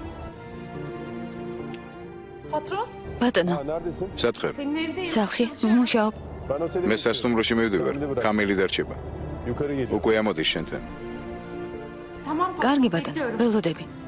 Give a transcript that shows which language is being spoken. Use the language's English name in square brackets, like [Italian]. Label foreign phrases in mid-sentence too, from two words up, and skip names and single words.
[Turkish] Patron, [Georgian] ბატონო, Satkhe. [Turkish] senin evdeyim. [Georgian] სახლში ვმუშაობ. მე სასტუმროში მივდივარ. კამილი დარჩება. უკვე ამოდის შენთან. [Turkish] Tamam patron, [Georgian] კარგი ბატონო, [Turkish] bekliyorum. [Georgian] ველოდები.